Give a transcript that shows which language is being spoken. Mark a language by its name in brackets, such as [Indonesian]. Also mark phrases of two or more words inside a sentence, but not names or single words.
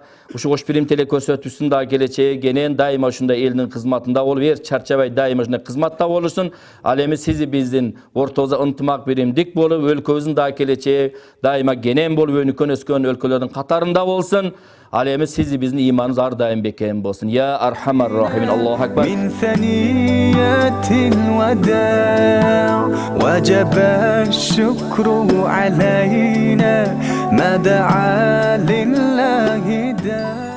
[Kyrgyz] Ушу кош пирим телекөрсөтүүсүн дагы келечеги кенен дайыма ушундай элдин кызматында болуп бер, чарчабай дайыма ушундай кызматта болушун. Ал эми сизи биздин ортобузда ынтымак биримдик болуп, өлкөбүздүн дагы келечеги дайыма кенен болуп өнүккөн өскөн өлкөлөрдүн катарында болсун. Ал эми сизи биздин ыйманыбыз ар дайым бекем болсун. [Arabic] يا أرحم الراحمين. الله أكبر. من ثنيات الوداع وجب الشكر علينا ما دعا لله داع